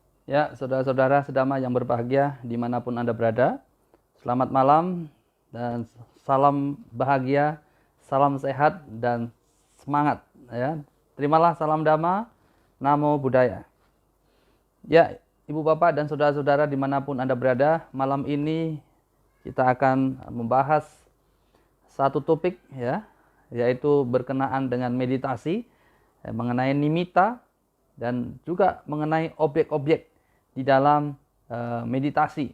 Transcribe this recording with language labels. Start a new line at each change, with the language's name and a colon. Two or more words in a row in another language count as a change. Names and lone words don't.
Indonesian: Ya, saudara-saudara sedama yang berbahagia dimanapun Anda berada, selamat malam dan salam bahagia, salam sehat dan semangat. Ya, terimalah salam dhamma,
Pali: namo buddhaya.
Indonesian: Ya, ibu bapak dan saudara-saudara dimanapun Anda berada, malam ini kita akan membahas satu topik ya, yaitu berkenaan dengan meditasi, mengenai nimitta dan juga mengenai objek-objek di dalam meditasi.